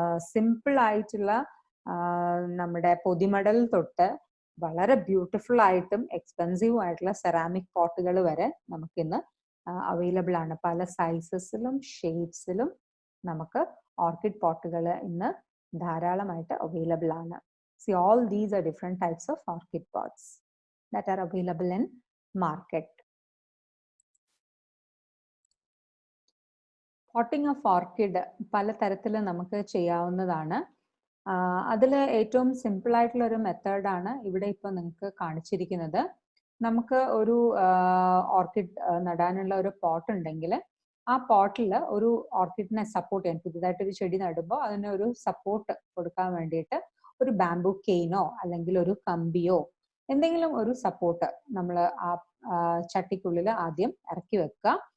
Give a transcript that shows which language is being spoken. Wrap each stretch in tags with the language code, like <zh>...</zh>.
<ml>Simple ആയിട്ടുള്ള നമ്മുടെ പൊതിമടൽ തൊട്ട് വളരെ ബ്യൂട്ടിഫുൾ ആയിട്ടും എക്സ്പെൻസീവ് ആയിട്ടുള്ള സെറാമിക് പോട്ടുകൾ വരെ നമുക്കിന്ന് അവൈലബിൾ ആണ്. പല സൈസസിലും ഷേപ്സിലും നമുക്ക് ഓർക്കിഡ് പോട്ടുകൾ ഇന്ന് ധാരാളമായിട്ട് അവൈലബിൾ ആണ്.</ml> <en>See, all these are different types of orchid pots that are available in market. Potting of orchid</en> <ml>പല തരത്തിൽ നമുക്ക് ചെയ്യാവുന്നതാണ്. അതിൽ ഏറ്റവും സിമ്പിൾ ആയിട്ടുള്ള ഒരു മെത്തേഡാണ് ഇവിടെ ഇപ്പോൾ നിങ്ങൾക്ക് കാണിച്ചിരിക്കുന്നത്. നമുക്ക് ഒരു ഓർക്കിഡ് നടാനുള്ള ഒരു പോട്ട് ഉണ്ടെങ്കിൽ ആ പോട്ടിൽ ഒരു ഓർക്കിഡിനെ സപ്പോർട്ട് ചെയ്യാൻ, പുതിയതായിട്ട് ഒരു ചെടി നടുമ്പോൾ അതിന് ഒരു സപ്പോർട്ട് കൊടുക്കാൻ വേണ്ടിയിട്ട് ഒരു ബാംബു കെയിനോ അല്ലെങ്കിൽ ഒരു കമ്പിയോ എന്തെങ്കിലും ഒരു സപ്പോർട്ട് നമ്മൾ ആ ചട്ടിക്കുള്ളിൽ ആദ്യം ഇറക്കി വെക്കുക.</ml>